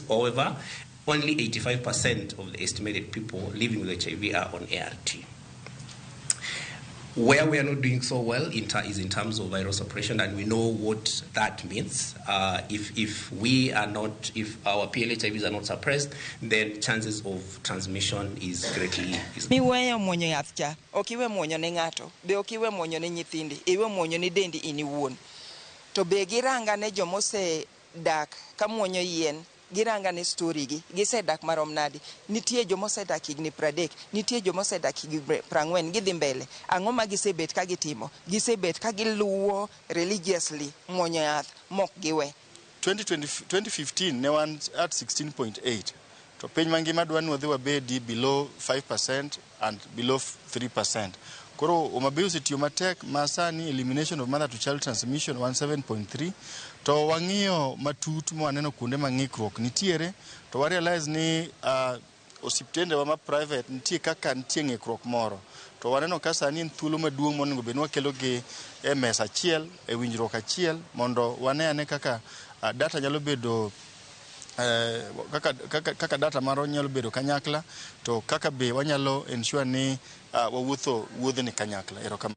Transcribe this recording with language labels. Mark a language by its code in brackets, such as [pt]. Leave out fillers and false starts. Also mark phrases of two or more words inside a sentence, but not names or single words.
[en] However, only 85% of the estimated people living with HIV are on ART. Where we are not doing so well is in terms of viral suppression, and we know what that means. If our PLHIVs are not suppressed, then chances of transmission is greatly. [luo] Miweyo muonyo yath cha, ok iwe muonyo ne ng'ato, be ok iwe muonyo ne nyithindi, iwe muonyo ne dendi in iwuon. To be giranga ne jomose dak ka muonyo yien, giranga ne story gi, gisedak marom nadi. Nitie jomosedak higni 30, nitie jomosedak higni 40, gidhi mbele. Ang'o ma gisebet ka gitimo? Gisebet ka giluwo religiously muonyo yath mok giwe. 2015 ne wan at 16.8. To piny mangima dwani wadhi wabedi [en] below 5% and below 3%. [luo] Koro Homabay osetiyo matek masani [en] elimination of mother to child transmission [luo] 17.3 to wang'iyo matut mwaneno kuonde mang'ikruok nitiere to wa realize ni Osiptende wa ma private nitie kaka nitie ng'ikruok moro to waneno ka sani en thuolo maduong' monego bed ni wakelo gi e mesa achiel e winjruok achiel mondo wane kaka data nyalo bedo kaka data maro nyalo bedo kanyakla to kaka be wanyalo ensure ni wawuotho wuodhni kanyakla.